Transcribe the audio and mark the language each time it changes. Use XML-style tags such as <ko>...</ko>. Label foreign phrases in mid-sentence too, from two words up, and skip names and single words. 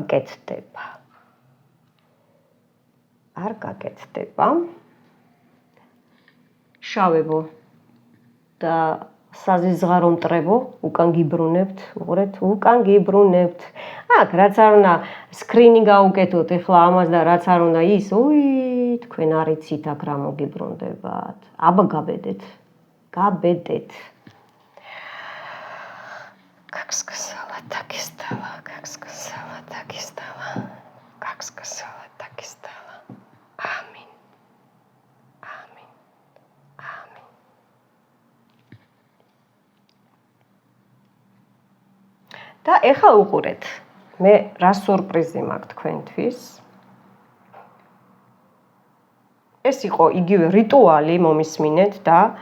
<ka>გაკეთდება შავებო და საზიზღარო მტრებო უკან გიბრუნებთ უყურეთ უკან გიბრუნებთ აქ რაც არ უნდა სკრინი გაუკეთოთ ეხლა ამას და რაც არ უნდა ის უი თქვენ არიცით აქ რა მოგიბრუნდებათ აბა გაბედეთ</ka> <ru>как сказала так и стало амин</ru> <ka>და ეხლა უყურეთ მე რა სურპრიზი მაქვს თქვენთვის ეს იყო იგივე რიტუალი მომისმინეთ და</ka>